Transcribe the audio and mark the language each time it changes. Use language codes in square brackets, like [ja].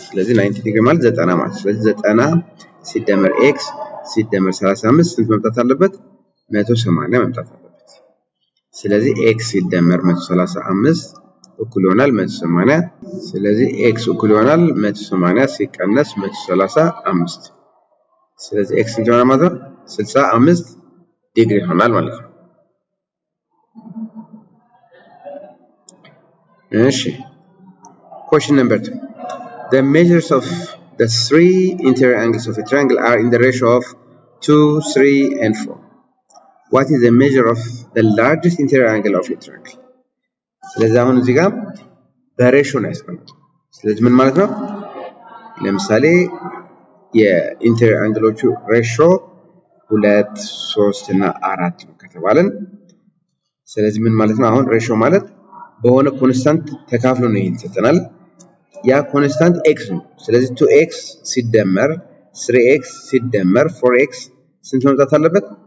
[am] ስለዚህ 90 ዲግሪ ማለት 90 ማለት ስለዚህ 90 ሲደመር x ሲደመር 35 ስንት መምጣት አለበት? 180 መምጣት አለበት። ስለዚህ x ሲደመር 135 እኩል ይሆናል 180 ስለዚህ x እኩል ይሆናል 180 ሲቀነስ 135 ስለዚህ x ስንት ይሆናል ማለት ነው? 65 ዲግሪ ይሆናል ማለት ነው። እሺ [en] question number 2 the measures of the three interior angles of a triangle are in the ratio of 2 3 and 4 what is the measure of the largest interior angle of a triangle? [am] ስለዚህ አሁን እዚህ ጋር በሬሽዮ ነው ያስቀመጥነው። ስለዚህ ምን ማለት ነው? ለምሳሌ የኢንቴሪየር አንግሎቹ ሬሽዮ 2 3 እና 4 ነው ከተባለን ስለዚህ ምን ማለት ነው? አሁን ሬሽዮ ማለት በሆነ ኮንስታንት ተካፍሎ ነው ይሰጠናል። ያ ኮንስታንት x ነው። ስለዚህ 2x ሲደመር 3x ሲደመር 4x ስንት መምጣት አለበት?